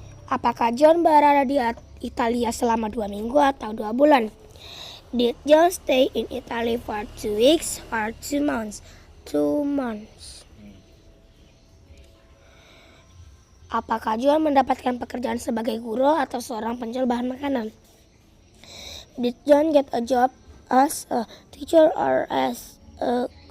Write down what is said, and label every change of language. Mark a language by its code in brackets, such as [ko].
[id] Apakah John berada di Italia selama 2 minggu atau 2 bulan? [en] Did John stay in Italy for 2 weeks or 2 months? 2 months. [id] Apakah John mendapatkan pekerjaan sebagai guru atau seorang penjual bahan makanan? [en] Did John get a job as a teacher or as a